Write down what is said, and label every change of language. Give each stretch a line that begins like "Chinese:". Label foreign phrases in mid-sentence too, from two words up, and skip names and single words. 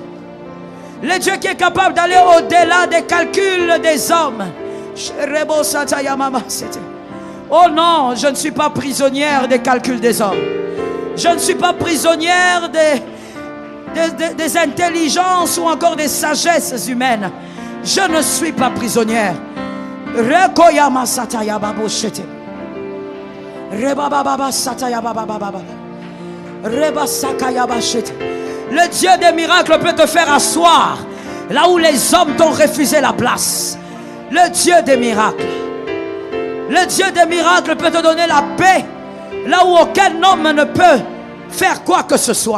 French: Le Dieu qui est capable d'aller au-delà des calculs des hommes. Oh non, je ne suis pas prisonnière des calculs des hommes. Je ne suis pas prisonnière des intelligences ou encore des sagesses humaines. Je ne suis pas prisonnière. Rekoyama sataya babo shete. Rebaba sataya baba baba. Le Dieu des miracles peut te faire asseoir là où les hommes t'ont refusé la place. Le Dieu des miracles. Le Dieu des miracles peut te donner la paix là où aucun homme ne peut faire quoi que ce soit.